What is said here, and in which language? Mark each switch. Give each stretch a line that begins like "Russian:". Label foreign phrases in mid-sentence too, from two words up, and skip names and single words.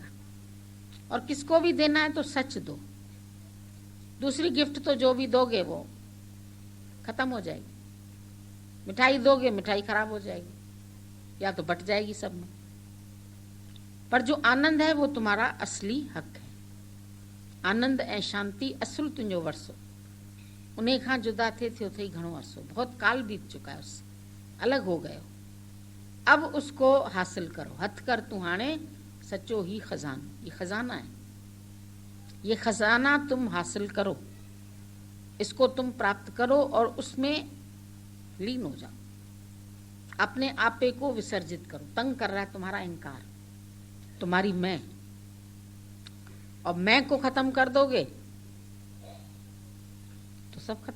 Hindi: और किसको भी देना है तो सच दो। दूसरी गिफ्ट तो जो भी दोगे वो खत्म हो जाएगी। मिठाई दोगे, मिठाई खराब हो जाएगी या तो बट जाएगी सब में। पर जो आनंद है वो तुम्हारा असली हक है।
Sindhi: आनंद ऐं शांति असुल तुंहिंजो वरसो। उन्हें खां जुदा थे थियो थई घणो अरसो।
Hindi: बहुत काल बीत चुका है, उससे अलग हो गए हो, अब उसको हासिल करो।
Sindhi: हथ कर तू हाणे सच्चो ही खजानो।
Hindi: ये खजाना है, ये खजाना तुम हासिल करो, इसको तुम प्राप्त करो और उसमें लीन हो जाओ। अपने आपे को विसर्जित करो। तंग कर रहा है तुम्हारा अहंकार, तुम्हारी मैं, और मैं को खत्म कर दोगे तो सब खत्म।